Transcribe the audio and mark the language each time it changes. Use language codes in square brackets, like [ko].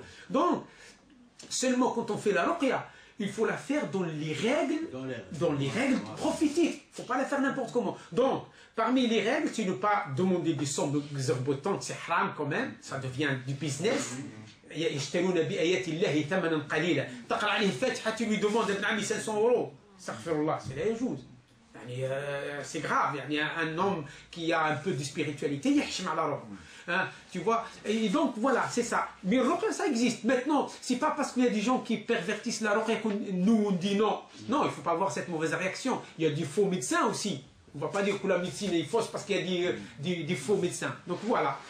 [fr] Donc, seulement quand on fait la ruqya, il faut la faire dans les règles prophétiques. Il ne faut pas la faire n'importe comment. Donc, parmi les règles, c'est ne pas demander des sommes exorbitantes, c'est haram quand même, ça devient du business. [ar] يشترون بآيات الله ثمنا قليلا تقرأ عليه الفاتحة [fr] tu lui demandes un ami 500 €. Astaghfirullah, c'est la chose. C'est grave, il y a un homme qui a un peu de spiritualité, hein, tu vois, et donc voilà, c'est ça. Mais ruqya, ça existe. Maintenant, c'est pas parce qu'il y a des gens qui pervertissent la ruqya que nous on dit non. Non, il ne faut pas avoir cette mauvaise réaction. Il y a des faux médecins aussi. On ne va pas dire que la médecine est fausse parce qu'il y a des faux médecins. Donc voilà.